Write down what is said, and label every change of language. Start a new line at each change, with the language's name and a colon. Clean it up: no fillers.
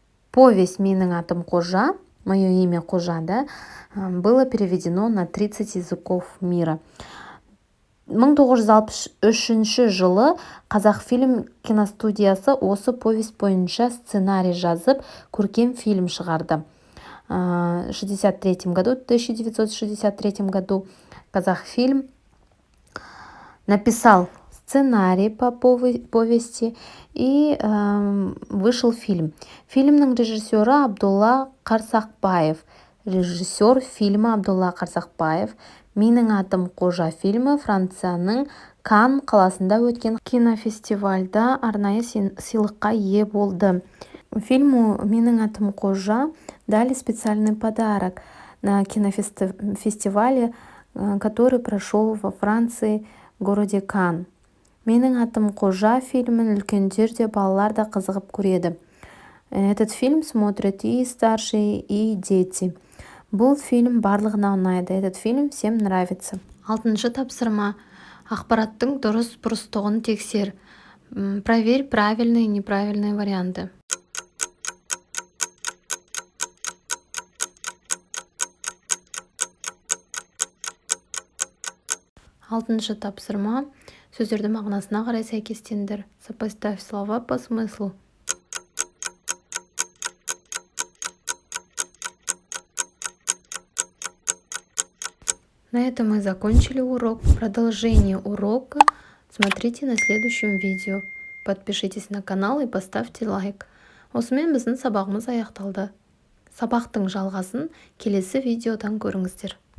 Russian: Повесть «Менің атым Қожа», «Мое имя Қожа», да, было переведено на 30 языков мира.
Kazakh: 1963 жылы Қазақфильм киностудиясы осы повесть бойынша сценарий жазып, көркем фильм шығарды.
Russian: В 1963 году Казахфильм написал сценарий по повести, и вышел фильм.
Kazakh: Фильмнің режиссері Абдулла Қарсақбаев.
Russian: Режиссер фильма Абдулла Қарсақбаев.
Kazakh: Менің атым Қожа фильмі Францияның Канн қаласында өткен кинофестивальда арнайы сыйлыққа ие болды.
Russian: Фильму «Менің атым Қожа» дали специальный подарок на кинофестивале, который прошел во Франции, в городе Канн.
Kazakh: «Менің атым Қожа» фильмін үлкендер де балалар да қызығып көреді.
Russian: Этот фильм смотрят и старшие, и дети.
Kazakh: Бұл фильм барлығына ұнайды.
Russian: Этот фильм всем нравится.
Kazakh: 6-шы тапсырма. Ақпараттың дұрыс-бұрыстығын тексер.
Russian: Проверь правильные и неправильные варианты.
Kazakh: 6-шы тапсырма. Сөздерді мағынасына қарай сәйкестендір.
Russian: Сопоставь слова по смыслу. На этом мы закончили урок. Продолжение урока смотрите на следующем видео. Подпишитесь на канал и поставьте лайк.
Kazakh: Осымен біздің сабағымыз аяқталды. Сабақтың жалғасын келесі видеодан көріңіздер.